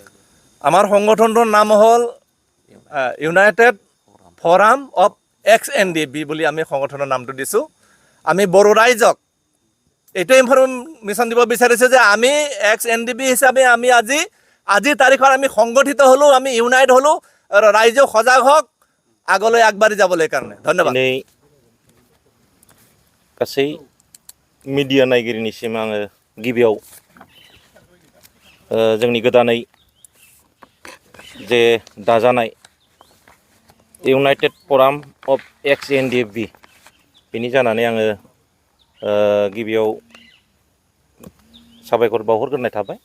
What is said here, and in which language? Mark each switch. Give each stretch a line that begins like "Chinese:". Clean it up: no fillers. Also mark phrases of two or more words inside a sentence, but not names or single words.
Assamese: আমাৰ সংগঠনটোৰ নাম হ'ল ইউনাইটেড ফ'ৰাম অফ NDFB বুলি আমি সংগঠনৰ নামটো দিছোঁ আমি বড়ো ৰাইজক এইটো ইনফৰমেশ্যন দিব বিচাৰিছোঁ যে আমি এক্স NDB হিচাপে আমি আজিৰ তাৰিখত আমি সংগঠিত হ'লোঁ, আমি ইউনাইট হ'লোঁ, আৰু ৰাইজেও সজাগ হওক আগলৈ আগবাঢ়ি যাবলৈ কাৰণে। ধন্যবাদ।
Bodo: दिनै गासै मिडिया नायगिरिनिसिम आङो गिबियाव जोंनि गोदानै जे दाजानाय इउनाइटेड फराम अफ एक्स NDFB बेनि जानानै आङो गिबियाव साबायखर बावहरग्रोनाय थाबाय।